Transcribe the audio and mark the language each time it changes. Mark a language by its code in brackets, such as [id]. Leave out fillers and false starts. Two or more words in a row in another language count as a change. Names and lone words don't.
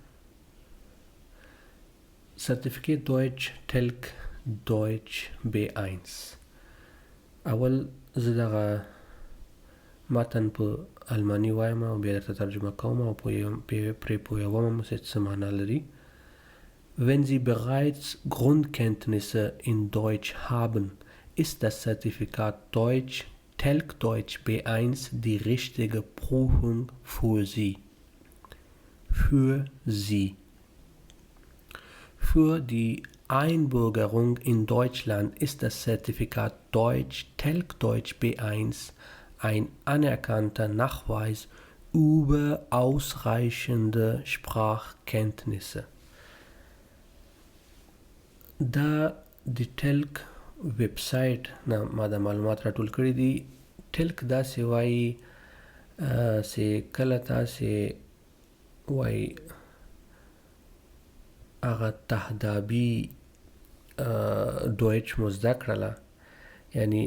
[ps] سرتیفیکیټ دویچ ټلک دویچ B1. اول زه دغه متن په الماني وایم او بیا درته ترجمه کوم او پرې پوهوم چې څه معنا لري. [de] Wenn Sie bereits Grundkenntnisse in Deutsch haben, ist das Zertifikat Deutsch TELC Deutsch B1 die richtige Prüfung für Sie. Für Sie. Für die Einbürgerung in Deutschland ist das Zertifikat Deutsch TELC Deutsch B1 ein anerkannter Nachweis über ausreichende Sprachkenntnisse. [ps] دا د ټلک ویب سایټ نه ما دا معلومات راټول کړي دي. ټلک داسې وایي چې کله تاسې وایي هغه تهدابي دویچ مو زده کړله، یعنی